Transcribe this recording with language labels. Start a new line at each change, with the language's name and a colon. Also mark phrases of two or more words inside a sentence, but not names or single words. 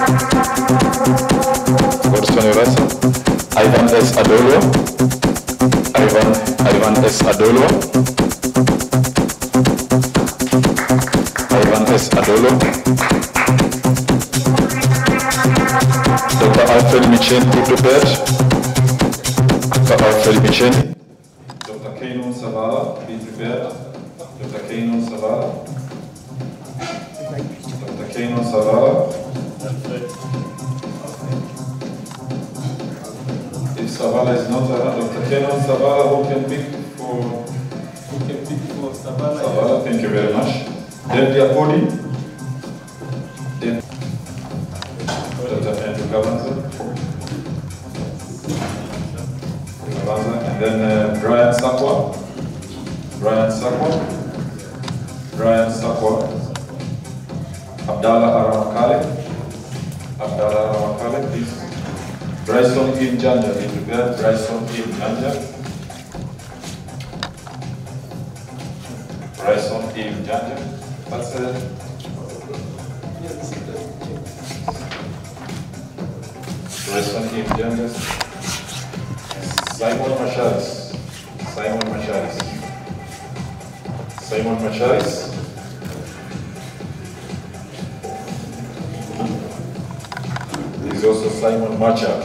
English: Godson Rasa. Ivan S. Adolo. Ivan S. Adolo. Ivan S. Adolo. Dr. Alfred Michen, be prepared. Dr. Alfred Michen. Dr. Kainon Savala, be prepared. Dr. Kainon Savala. Dr. Kainon Savala. If Savala is not around, Dr. Kainon Savala, who can pick for Savala? Savala, thank you very much. Then Diapodi. Dr. Andrew Kavanza. And then Brian Sakwa. Brian Sakwa. Abdallah Aramakale, please. Bryson Im Janja, be prepared. Bryson Im Janja. Bryson Im Janja. That's it. Bryson Im Janja. Simon Macharis. He's also Simon Macha.